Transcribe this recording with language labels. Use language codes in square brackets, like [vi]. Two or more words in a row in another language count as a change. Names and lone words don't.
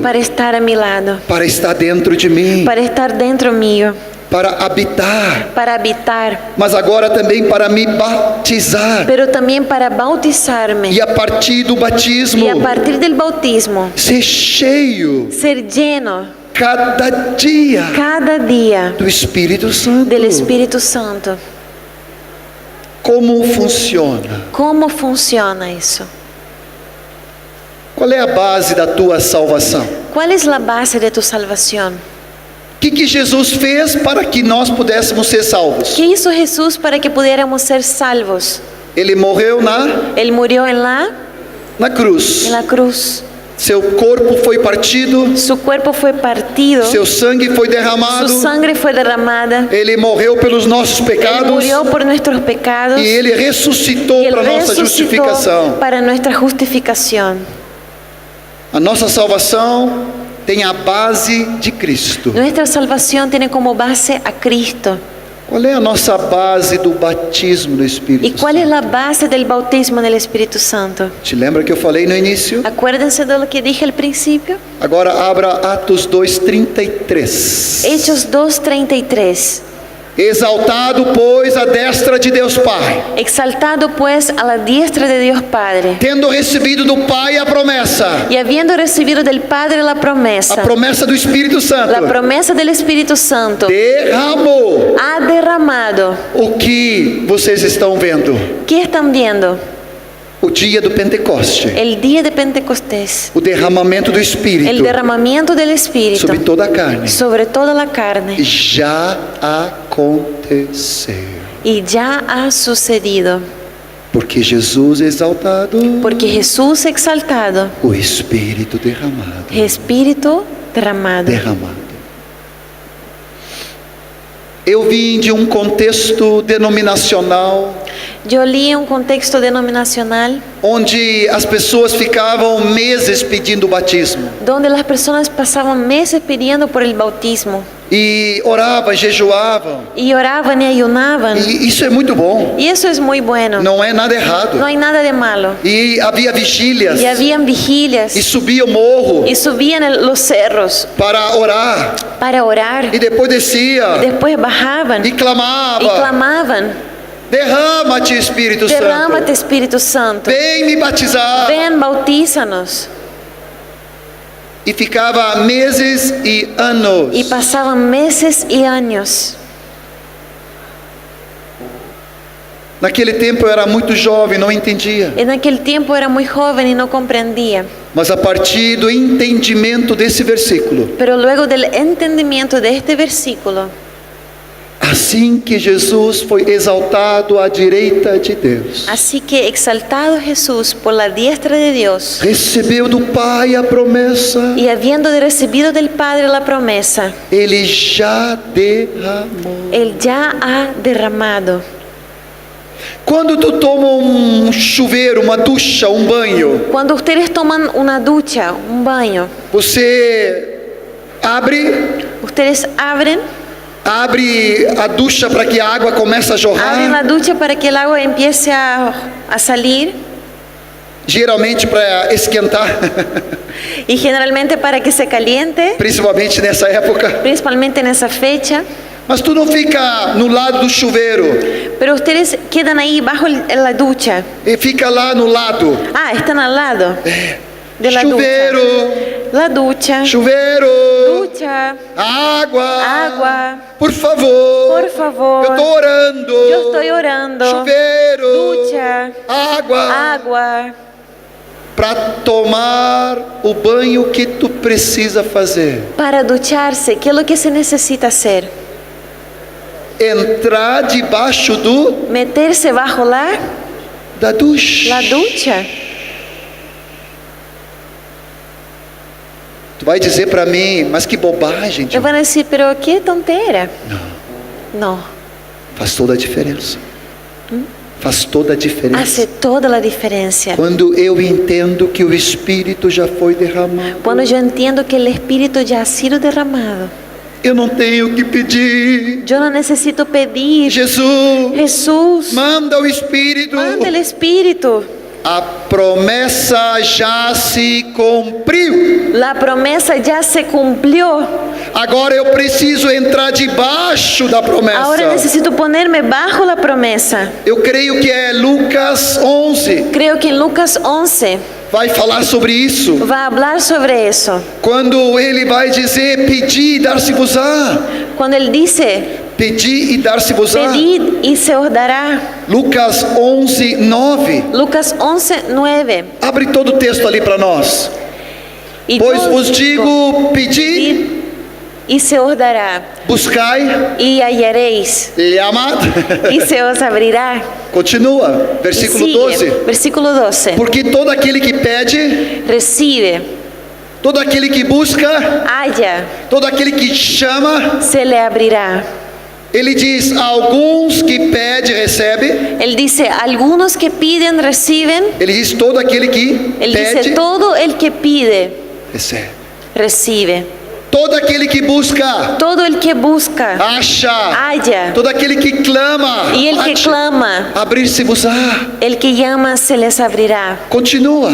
[es] para estar a mi lado, [pt] para estar dentro de mim, [es] para estar dentro mío, [pt] para habitar, [es] para habitar, [pt] mas agora também para me batizar. [es] pero también para bautizarme. [pt] E a partir do batismo, [es] Y a partir del bautismo, [pt] ser cheio [es] ser lleno [pt] cada dia [es] cada día [pt] do Espírito Santo. [es] del Espíritu Santo. [pt] Como funciona? [es] ¿Cómo funciona eso? [pt] Qual é a base da tua salvação? [es] ¿Cuál es la base de tu salvación? [pt] que Jesus fez para que nós pudéssemos ser salvos? [es] ¿Qué hizo Jesús para que pudiéramos ser salvos? [pt] Ele morreu [es] Él murió en la [pt] cruz. [es] cruz. [pt] Seu corpo foi partido, [es] Su cuerpo fue partido, [pt] seu sangue foi derramado. [es] su sangre fue derramada. [pt] Ele morreu pelos nossos [es] Él [pt] pecados [es] murió por nuestros pecados [pt] e ele ressuscitou [es] y Él [pt] para nossa [es] resucitó [pt] justificação. [es] para nuestra justificación. [pt] A nossa salvação tem a base de Cristo. [es] Nuestra salvación tiene como base a Cristo. [pt] Qual é a nossa base do batismo do [es] ¿Y [pt] Espírito [es] cuál es [pt] Santo? [es] la base del bautismo del Espíritu Santo? [pt] Te lembra que eu falei no início? [es] Acuérdense de lo que dije al principio. [pt] Agora abra Atos 2:33. [es] Hechos 2:33. [pt] Exaltado, pois, à destra de Deus Pai, [es] Exaltado pues a la diestra de Dios Padre, [pt] tendo recebido do Pai a promessa [es] y habiendo recibido del Padre la promesa [pt] do Espírito Santo, [es] del Espíritu Santo, [pt] derramou [es] ha derramado. [pt] o que vocês estão vendo. [es] ¿Qué están viendo? [pt] O dia do Pentecoste, [es] El día de Pentecostés, [pt] o derramamento do [es] el [pt] Espírito [es] derramamiento del Espíritu [pt] sobre toda a carne. [es] sobre toda la carne, [pt] Já aconteceu. [es] y ya ha sucedido, [pt] Porque Jesus exaltado, [es] porque Jesús exaltado, [pt] o Espírito derramado. [es] Espíritu derramado. [pt] Eu vim de um contexto denominacional, [es] Yo leí un contexto denominacional [pt] onde as pessoas ficavam meses pedindo o batismo. [es] donde las personas pasaban meses pidiendo por el bautismo [pt] E oravam, jejuavam. [es] y oraban y ayunaban. [pt] E isso é muito bom. [es] Y eso es muy bueno. [pt] Não é nada errado. [es] No hay nada de malo. [pt] E havia vigílias. [es] Y habían vigilias [pt] E subia o morro [es] y subían los cerros [pt] para orar. [es] para orar. [pt] E depois descia [es] Después bajaban [pt] e [es] y [pt] clamava: [es] clamaban: [pt] derrama-te, Espírito Santo. [es] derrámate, Espíritu Santo. [pt] Vem me batizar. [es] Ven, bautízanos. [pt] E ficava meses e anos. [es] Y pasaban meses y años. [pt] Naquele tempo eu era muito jovem, não entendia. [es] En aquel tiempo era muy joven y no comprendía. [pt] Mas a partir do entendimento desse versículo, [es] Pero luego del entendimiento de este versículo, [pt] assim que Jesus foi exaltado à direita de Deus, [es] así que exaltado Jesús por la diestra de Dios, [pt] recebeu do Pai a promessa, [es] y habiendo recibido del Padre la promesa, [pt] Ele já derramou. [es] Él ya ha derramado. [pt] Quando tu toma chuveiro, uma ducha, banho, [es] Cuando ustedes toman una ducha, un baño, [pt] você [es] ustedes abren [pt] abre a ducha para que a água comece a [es] abren la [pt] jorrar, [es] ducha para que el agua empiece a salir, [pt] geralmente para esquentar, [es] y generalmente para que se caliente, [pt] principalmente nessa época. [es] principalmente en esa fecha. [pt] Mas tu não fica no lado do chuveiro, [es] Pero ustedes quedan ahí bajo la ducha. [pt] e fica lá no lado. [es] Ah, están al lado de la [pt] Chuveiro, [es] ducha. La ducha. [pt] chuveiro, [es] Ducha. [pt] água, [es] Agua. [pt] por favor, [es] Por favor. [pt] eu estou orando, [es] Yo estoy orando. [pt] chuveiro, [es] Ducha. [pt] água, [es] Agua. [pt] para tomar o banho que tu precisa fazer, [es] Para ducharse, ¿qué es lo que se necesita hacer? [pt] entrar debaixo [es] Meterse bajo [pt] da ducha. [es] la ducha. [pt] Tu vai dizer para mim, mas que bobagem, [es] Me [pt] tio. [es] van a decir, pero qué tontera. No. [pt] Faz toda a diferença. Faz toda a diferença. [es] Hace toda la diferencia. [pt] Quando eu entendo que o Espírito já foi derramado, [es] Cuando yo entiendo que el Espíritu ya ha sido derramado, [pt] eu não tenho que pedir. [es] yo no necesito pedir. [pt] Jesus, [es] Jesús, [pt] manda o Espírito. [es] manda el Espíritu. [pt] A promessa já se cumpriu. [es] La promesa ya se cumplió. [pt] Agora eu preciso entrar debaixo da promessa. [es] Ahora necesito ponerme bajo la promesa. [pt] Eu creio que é Lucas 11. [es] Creo que en Lucas 11 [pt] Vai falar sobre isso. [es] va a hablar sobre eso. [pt] Quando ele vai dizer, pedi e dar-se-vos-á. [es] Cuando Él dice, [pt] Pedi e dar-se-vos-á. [es] pedid y se os dará. [pt] Lucas 11, 9. [es] Lucas 11, 9. [pt] Abre todo o texto ali para nós. [es] Y [pt] Pois [es] yo [pt] vos digo, pedi [es] pedid y se os dará. [pt] Buscai, [es] Y hallaréis llamad. y se os abrirá. [pt] Continua, [es] Y [pt] versículo [es] sigue, [pt] 12. [es] versículo 12. [pt] Porque todo aquele que pede, [es] Recibe, [pt] todo aquele que busca, [es] halla, [pt] todo aquele que chama, [es] se le abrirá. [pt] ele diz: alguns que pede, recebe. [es] Él dice, algunos que piden, reciben. [pt] Ele diz: todo aquele que [es] Él dice, [pt] pede, [es] todo el que pide, [pt] recebe. [es] recibe. [pt] Todo aquele que busca, [es] Todo el que busca, [pt] acha. [es] halla. [pt] Todo aquele que clama, [es] Y el que [pt] acha. [es] clama, [pt] Abrir-se-vos-á. [es] el que llama, se les abrirá. [pt] Continua,